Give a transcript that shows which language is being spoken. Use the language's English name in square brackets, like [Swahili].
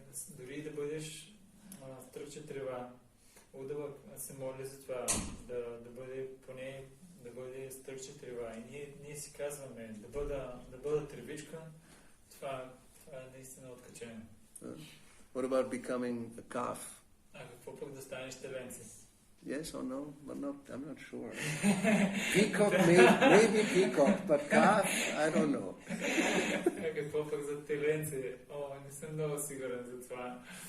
[Bulgarian] Дори да бъдеш стръкче трева, Удава се моли за това, да бъде поне да бъде стръкче трева. И ние си казваме да бъда тревичка, това е наистина откачено. [English] What about becoming a calf? [Bulgarian] А какво пък да станеш теленце? [English] Yes or no? But I'm not sure. Peacock, maybe peacock, but calf, I don't know. [Bulgarian] А какво пък за теленце? Не съм много сигурен за това.